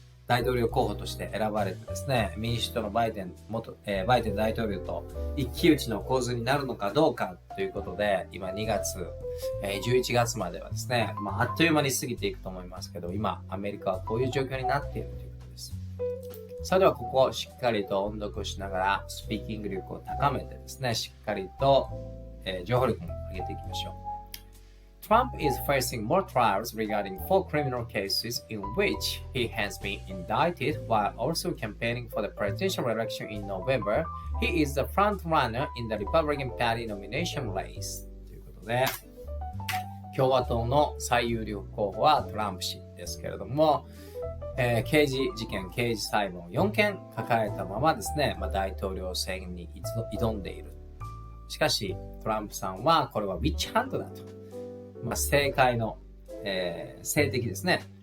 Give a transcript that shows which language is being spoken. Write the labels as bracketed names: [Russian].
[Japanese] 大統領候補として選ばれてですね、民主党のバイデン大統領と一騎打ちの構図になるのかどうかということで、今2月、11月まではですね、あっという間に過ぎていくと思いますけど、今アメリカはこういう状況になっているということです。それではここをしっかりと音読しながらスピーキング力を高めてですね、しっかりと、情報力も上げていきましょう。 [English] Trump is facing more trials regarding 4 criminal cases in which he has been indicted while also campaigning for the presidential election in November. He is the front runner in the Republican Party nomination race. [Japanese] ということで、共和党の最有力候補はトランプ氏ですけれども、刑事事件、刑事裁判を4件抱えたままですね、大統領選に挑んでいる。しかし、トランプさんはこれはウィッチハントだと。政界の、政敵ですね。